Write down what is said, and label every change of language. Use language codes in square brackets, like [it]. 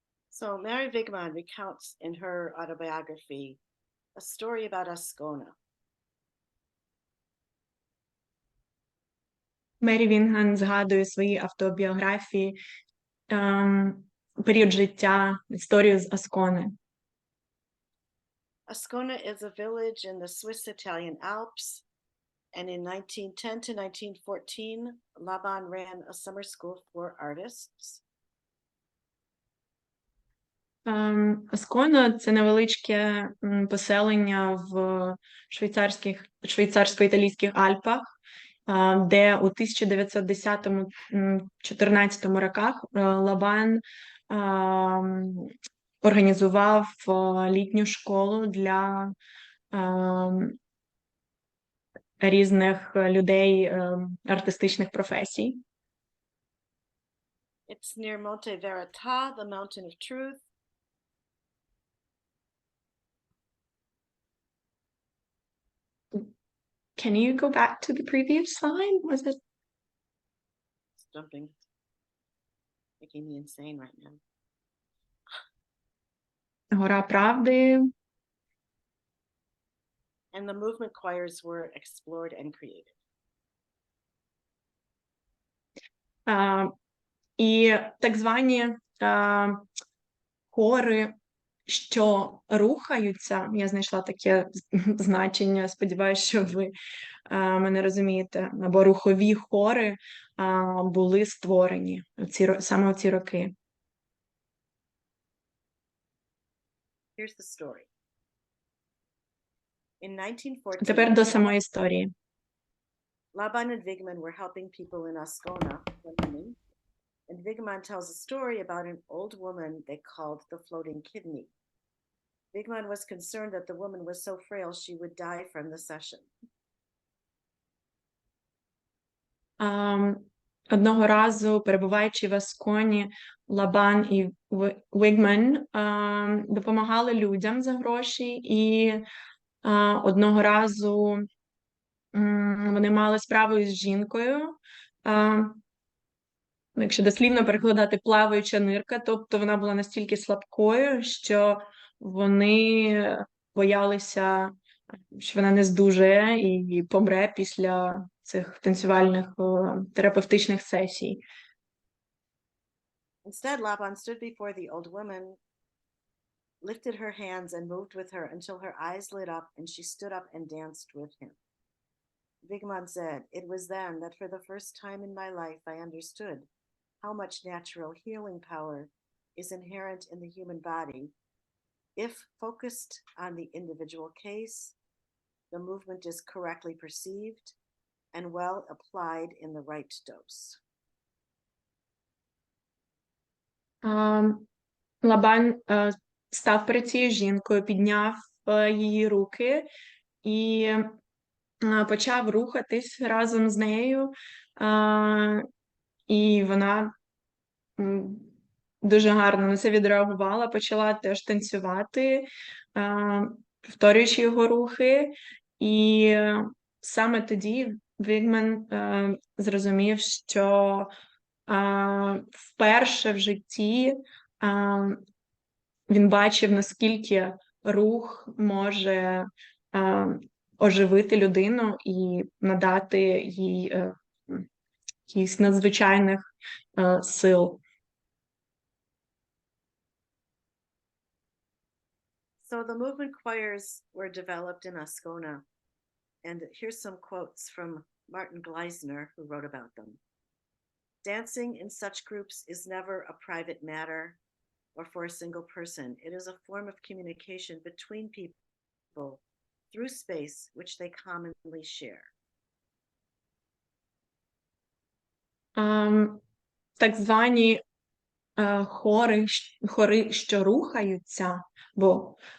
[en] So Mary Wigman recounts in her autobiography a story about Ascona. [uk] Мері Вінган згадує в своїй автобіографії період життя, історію з Аскони. [en] Ascona is a village in the Swiss-Italian Alps, and in 1910 to 1914, Laban ran a summer school for artists. [uk] Аскона – це невеличке поселення в швейцарсько-італійських Альпах, де у 1910-14 роках Лабан організував літню школу для різних людей артистичних професій. [en] It's near Monte Verita, the mountain of truth. Can you go back to the previous slide? Was it? It's jumping. Making me insane right now. [uk] Гора правди. [en] And the movement choirs were explored and created. [uk] І так звані хори, що рухаються, я знайшла таке значення, сподіваюся, що ви мене розумієте, або рухові хори були створені саме у ці роки. [en] Here's the story. In 1914, [uk] Тепер до самої історії. [en] Laban and Wigman were helping people in Ascona, and Wigman tells a story about an old woman they called the floating kidney. Wigman was concerned that the woman was so frail she would die from the session. [uk] Одного разу, перебуваючи в Асконі, Лабан і Вігмен допомагали людям за гроші, і одного разу вони мали справу з жінкою, якщо дослівно перекладати, плаваюча нирка, тобто вона була настільки слабкою, що вони боялися, що вона не здужає і помре після цих танцювальних терапевтичних сесій. [en] Instead, Laban stood before the old woman, lifted her hands and moved with her until her eyes lit up and she stood up and danced with him. Wigman said, "It was then that for the first time in my life I understood how much natural healing power is inherent in the human body. If focused on the individual case, the movement is correctly perceived and well applied in the right dose." [uk] Лабан став перед цією жінкою, підняв її руки і почав рухатись разом з нею, і вона дуже гарно на це відреагувала, почала теж танцювати, повторюючи його рухи, і саме тоді Вігмен зрозумів, що вперше в житті він бачив, наскільки рух може оживити людину і надати їй якихось надзвичайних сил. [en] So the movement choirs were developed in Ascona, and here's some quotes from Martin Gleisner, who wrote about them. "Dancing in such groups is never a private matter or for a single person. It is a form of communication between people through space which they commonly share." [uk] Так звані хори, що рухаються, бо